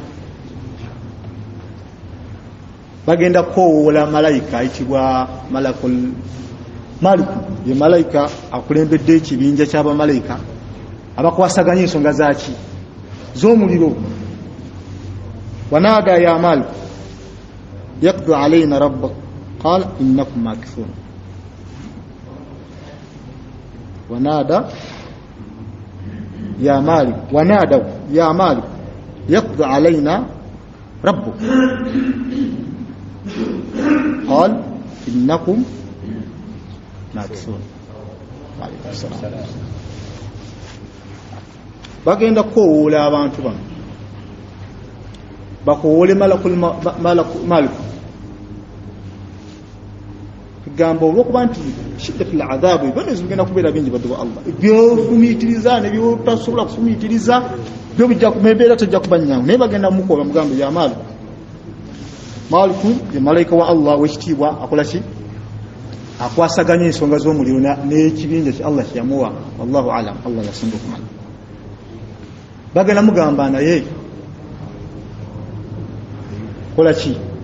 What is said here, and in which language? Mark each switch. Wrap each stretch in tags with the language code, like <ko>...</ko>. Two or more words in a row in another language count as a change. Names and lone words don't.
<lg>bagenda kukowoola malayika ayitibwa malakul maliku ye malayika akulembedde ekibinja ky'abamalayika abakwasaganya ensonga zaki z'omuliro</lg> <ar>ونادوا يا مالك يقض علينا ربك قال إنكم ماكثون ونادوا يا مالك ونادوا يا مالك يقض علينا ربك قال إنكم ماكثون عليكم السلام</ar> <lg>bagenda kowoola abantu bano bakowoole maliku gamba olwokuba nti</lg> <ar>شدة العذاب</ar> <lg>bano zigenda kubeera bingi baddu Allah byofumiitiriza ne byotasobola kufumiitiriza byo bijja kumbeera tajja kubanyangu naye bagenda mukoba mugambo ya maliku ye malayika wa Allah wekitiibwa akola ki akwasaganya ensonga z'omuliro n'ekibinja kya Allah kyamuwa</lg> <ar>والله أعلم</ar> <lg>Allah yasinga okumanya bagenda mugamba naye kola ki</lg>